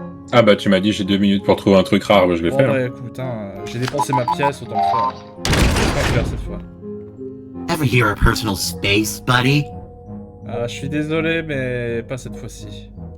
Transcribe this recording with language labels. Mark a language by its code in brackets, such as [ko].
[fr] Ah bah tu m'as dit j'ai 2 minutes pour trouver un truc rare, bah, je vais Bon, faire. ouais, écoute, hein, j'ai dépensé ma pièce, autant le faire. Autant le faire cette fois. [en] Ever hear of personal space, buddy? [fr] Ah, je suis désolé, mais pas cette fois-ci.